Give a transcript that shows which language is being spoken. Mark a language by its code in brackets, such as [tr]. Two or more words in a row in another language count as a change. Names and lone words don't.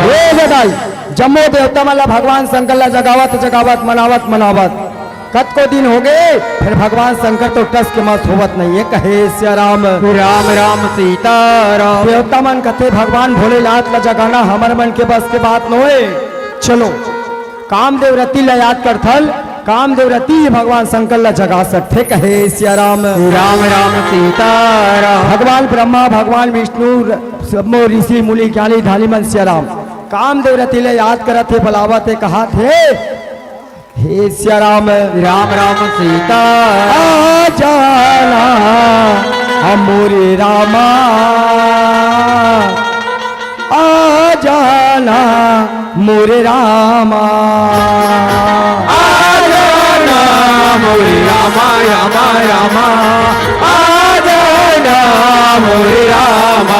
[hne] हे बताई जम्मो देवता मला भगवान शंकर ला जगावत मनावत कत को दिन हो गए फिर भगवान शंकर तो टस के मत होवत नहीं है कहे सिया राम राम राम सीताराम देवता मन कथे भगवान भोलेनाथ ला जगाना हमर मन के बस के बात न होए चलो कामदेव रति ला याद कर थल कामदेव रति भगवान शंकर ला जगा सकते कहे सिया राम राम राम सीताराम भगवान ब्रह्मा भगवान विष्णु सबो ऋषि मुनि ज्ञानी धानी मन सिया राम कामदेव रति ला याद करत थे बुलावत थे कहा थे हे सिया राम राम राम सीता आ जाना हमरे रामा आ जाना मोरे रामा आ जाना मोरे रामा रामा रामा आ जाना मोरे रामा